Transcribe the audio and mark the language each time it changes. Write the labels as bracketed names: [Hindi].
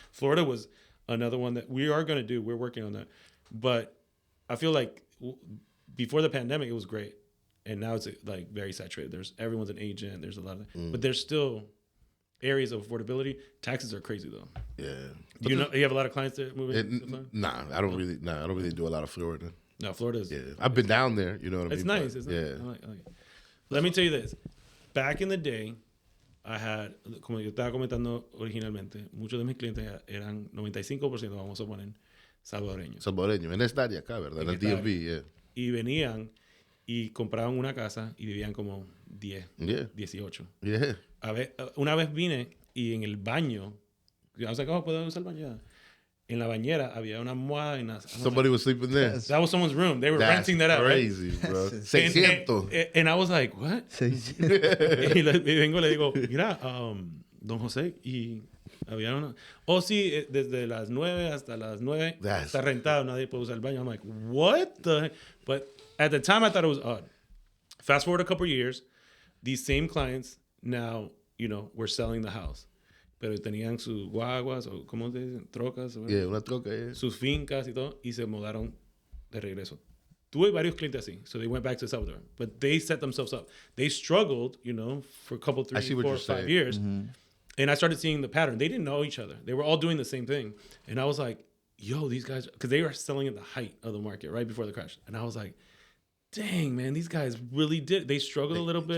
[English] Florida was another one that we are going to do. We're working on that, but I feel like before the pandemic, it was great, and now it's like very saturated. Everyone's an agent. There's a lot of, but there's still areas of affordability. Taxes are crazy though. Yeah, you have a lot of clients that move in. I don't really do a lot of Florida. No, Florida's. Yeah, I've been down there. You know what I mean? It's nice. It's nice. I like it. Let me tell you this. Back in the day, I had, [Spanish] como yo estaba comentando originalmente, muchos de mis clientes eran 95%, vamos a poner, salvadoreños. Salvadoreños, en esta área acá, ¿verdad? En el DMV, Y venían y compraban una casa y vivían como 10, 18. Una vez vine y en el baño, [English] I was like, [Spanish] ¿puedo usar el baño? En la bañera había una almohada. [English] Somebody was sleeping there. That was someo's room. They were renting that out. Crazy, right? Bro. 600. And I was like, what? [Spanish] Y vengo y le digo, mira, don José, y había una... sí, desde las 9 hasta las 9 está rentado, nadie puede usar el baño. [English] I'm like, what the heck? But at the time, I thought it was odd. Fast forward a couple of years, these same clients now, we're selling the house. [Spanish] pero tenían sus guaguas, o ¿cómo se dicen? Trocas. Una troca, Sus fincas y todo, y se mudaron de regreso. Tuve varios clientes así, [English] so they went back to El Salvador. But they set themselves up. They struggled, you know, for a couple, 3, 4, 5 years. Mm-hmm. And I started seeing the pattern. They didn't know each other. They were all doing the same thing. And I was like, yo, these guys, because they were selling at the height of the market right before the crash. And I was like, dang, man, these guys really did. They struggled a little bit.